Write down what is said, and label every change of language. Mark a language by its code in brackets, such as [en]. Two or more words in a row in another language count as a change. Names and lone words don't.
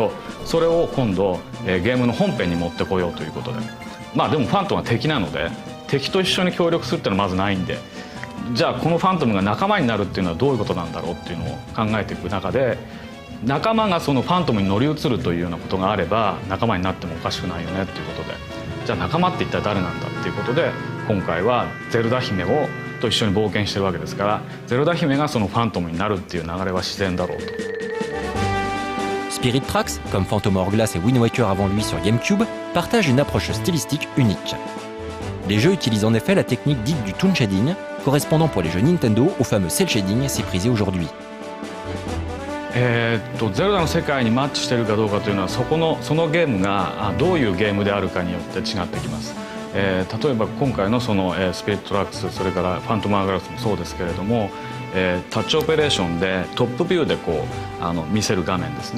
[ja] ど、それを今度、ゲームの本編に持ってこようということで、でもファントムは敵なので敵と一緒に協力するっていうのはまずないんで、じゃあこのファントムが仲間になるっていうのはどういうことなんだろうっていうのを考えていく中で、仲間がそのファントムに乗り移るというようなことがあれば仲間になってもおかしくないよねっていうことで、じゃあ仲間って一体誰なんだっていうことで、今回はゼルダ姫と一緒に冒険してるわけですから、ゼルダ姫がそのファントムになるっていう流れは自然だろうと。 [fr] Spirit Tracks, comme Phantom Hourglass et Wind Waker avant lui sur GameCube, partagent une approche stylistique unique. Les jeux utilisent en effet la technique dite du [en] toon shading, [fr] correspondant pour les jeux Nintendo au fameux [en] cel shading [fr] si prisé aujourd'hui. [ja] ゼルダの世界にマッチしているかどうかというのは、そのゲームがどういうゲームであるかによって違ってきます。例えば今回のそのスピリットトラックス、それからファントムアワーグラスもそうですけれども、タッチオペレーションでトップビューで見せる画面ですね。